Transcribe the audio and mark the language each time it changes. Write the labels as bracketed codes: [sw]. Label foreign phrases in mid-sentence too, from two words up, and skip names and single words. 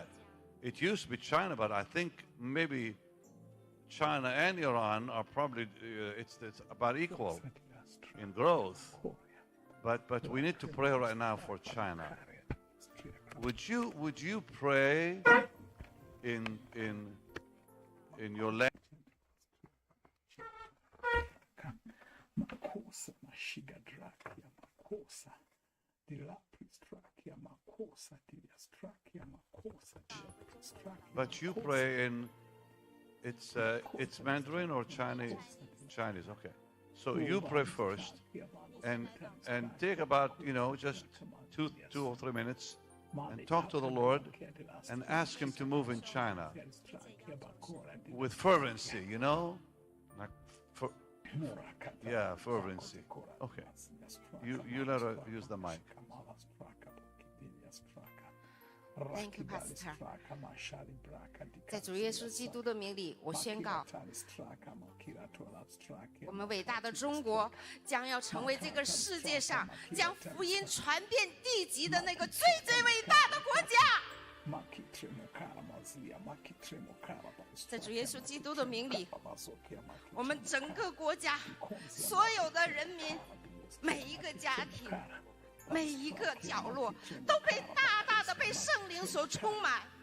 [en] It used to be China, but I think maybe China and Iran are probably, it's about equal in growth. But we need to pray right now for China. Would you pray in your language? Makosa mashiga drakia makosa dilapis drakia makosa diastrakia makosa. But you pray in it's Mandarin or Chinese? Chinese, okay. So you pray first, and take about just two or 3 minutes, and talk to the Lord, and ask Him to move in China with fervency, like fervency. Okay. You let her use the mic. Thank you, Pastor. [zh] 在主耶稣基督的名里，我宣告，我们伟大的中国将要成为这个世界上将福音传遍地极的那个最伟大的国家。在主耶稣基督的名里，我们整个国家所有的人民，每一个家庭，每一个角落，都被大大的被圣灵所充满。